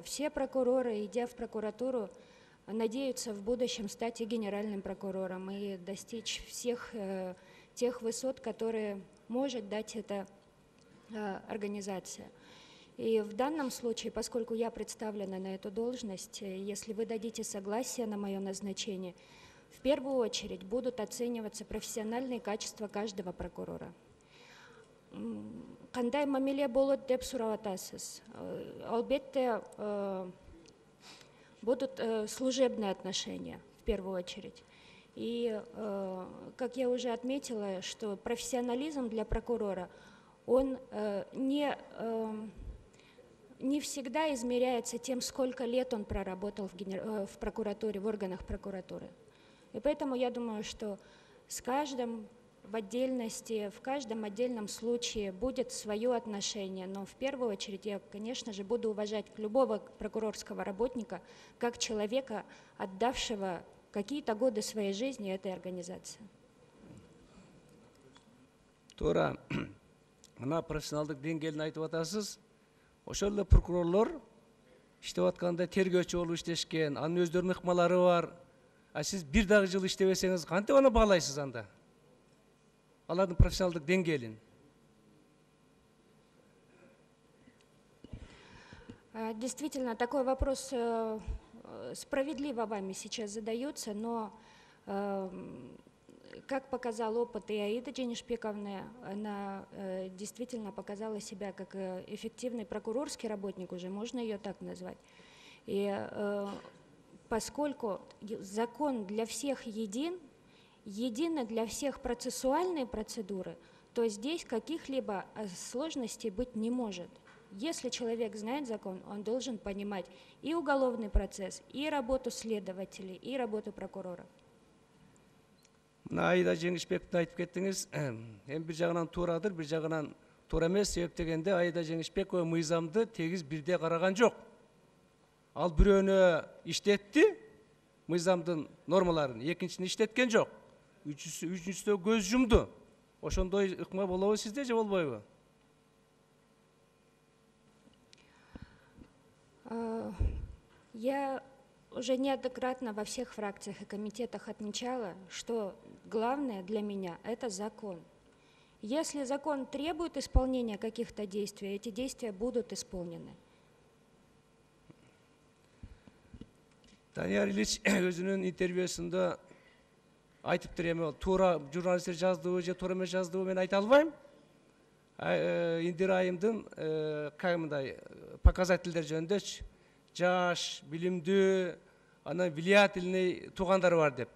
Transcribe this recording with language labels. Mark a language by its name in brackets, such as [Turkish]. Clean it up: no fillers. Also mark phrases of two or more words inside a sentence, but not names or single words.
[Russian] Все прокуроры, идя в прокуратуру, надеются в будущем стать и генеральным прокурором и достичь всех тех высот, которые может дать эта организация. И в данном случае, поскольку я представлена на эту должность, если вы дадите согласие на мое назначение, в первую очередь будут оцениваться профессиональные качества каждого прокурора. [Kyrgyz] Кандай мамиле болот деп сурап атасыз. [Russian] Албетте будут служебные отношения в первую очередь. И, как я уже отметила, что профессионализм для прокурора, он не всегда измеряется тем, сколько лет он проработал в прокуратуре, в органах прокуратуры. И поэтому я думаю, что с каждым в отдельности, в каждом отдельном случае будет свое отношение. Но в первую очередь я, конечно же, буду уважать любого прокурорского работника как человека, отдавшего какие-то годы своей жизни этой организации. [Kyrgyz] Тора, мына профессионалдык деңгээлин айтып атасыз. Ошол эле прокурорлор иштеп атканда тергөөчү болуп иштешкен, анын өздөрүнүн ыкмалары бар. А сиз бир дагы жыл иштебесеңиз кантип аны баалайсыз анда? Алардын профессионалдык деңгээлин. [Russian] Действительно, такой вопрос справедливо вами сейчас задаются, но, как показал опыт и Аиды Дженишпековны, она действительно показала себя как эффективный прокурорский работник, уже можно ее так назвать. И поскольку закон для всех едино для всех процессуальные процедуры, то здесь каких-либо сложностей быть не может. Если человек знает закон, он должен понимать и уголовный процесс, и работу следователей, и работу прокурора. [Kyrgyz] Айда Жеңишбековду айтып кеттиңиз. Эми бир жагынан туурадыр, бир жагынан туура эмес. Себеп дегенде Айда Жеңишбекова мыйзамды тегиз бирде караган жок. Ал бирөөнү иштетти, мыйзамдын нормаларын, экинчисин иштеткен жок. Үчүнчүсүнө көз жумду. Ошондой ыкма болобу сизде же болбойбу? [Russian] Я уже неоднократно во всех фракциях и комитетах отмечала, что главное для меня – это закон. Если закон требует исполнения каких-то действий, эти действия будут исполнены. [Kyrgyz] Данияр Ильич өзүнүн интервьюсунда айтыптыр, эми туура журналисттер жаздыбы же туура эмес жаздыбы мен айта албайм. Индира айымдын мындай показательдер жөнүндөчү жаш, билимдүү, анан влиятельный туугандары бар деп.